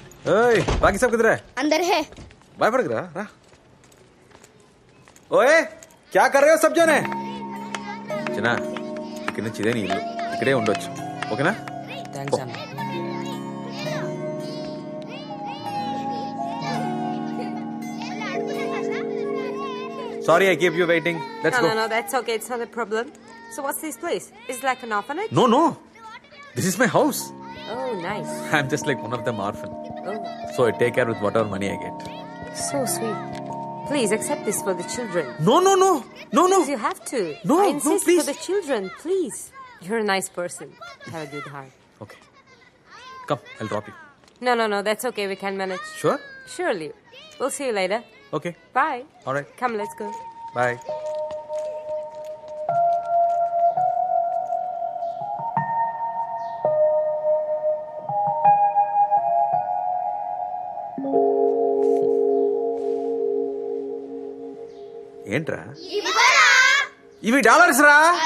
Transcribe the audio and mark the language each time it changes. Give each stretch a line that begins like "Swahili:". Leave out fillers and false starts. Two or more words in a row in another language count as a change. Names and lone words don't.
Hindi: बाकी सब किधर? अंदर है.
Telugu: భయపడకురా. రా. ఓయే
Hindi: क्या कर रहे हो सब जने?
Telugu: చిన్న ఇక్కడి నుంచి ఇదే నీ ఇల్లు, ఇక్కడే ఉండొచ్చు, ఓకేనా? థ్యాంక్స్ అన్న.
English: Sorry, I keep you waiting. Let's go. No, that's okay. It's not a problem. So what's this place? Is it like an orphanage? No. This is my house. Oh, nice. I'm just like one of them orphan. Oh, So I take care with whatever money I get. so sweet. Please accept this for the children. No. Please, you have to. No, I no, insist please. for the children. Please. You're a nice person. Have a good heart. Okay. Come, I'll drop you. No. That's okay. We can manage. Sure? Surely. We'll see you later. Okay. Bye. All right. Come, let's go. Bye.
Telugu: ఏంట్రా ఇవి డాలర్స్ రా.